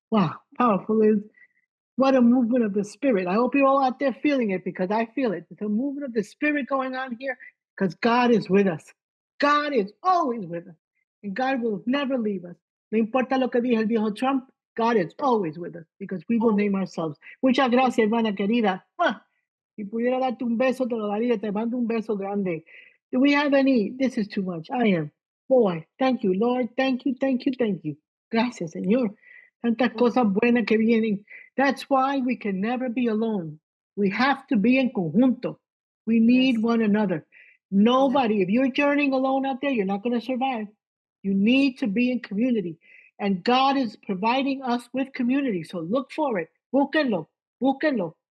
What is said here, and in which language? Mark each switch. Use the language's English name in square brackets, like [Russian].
[English] Wow, powerful is what a movement of the Spirit. I hope you're all out there feeling it because I feel it. It's a movement of the Spirit going on here because God is with us. God is always with us. And God will never leave us. No importa lo que diga el viejo Trump, God is always with us because we will name ourselves. [Spanish] Muchas gracias, hermana querida. Si pudiera darte un beso, te lo daría. [English] Te mando un beso grande. Do we have any? This is too much. I am. Boy, thank you, Lord. Thank you, thank you, thank you. [Spanish] Gracias, Señor. Tantas cosas buenas que vienen. [English] That's why we can never be alone. We have to be in conjunto. We need one another. Nobody, if you're journeying alone out there, you're not going to survive. You need to be in community. And God is providing us with community. So look for it. Búsquenlo. Búsquenlo.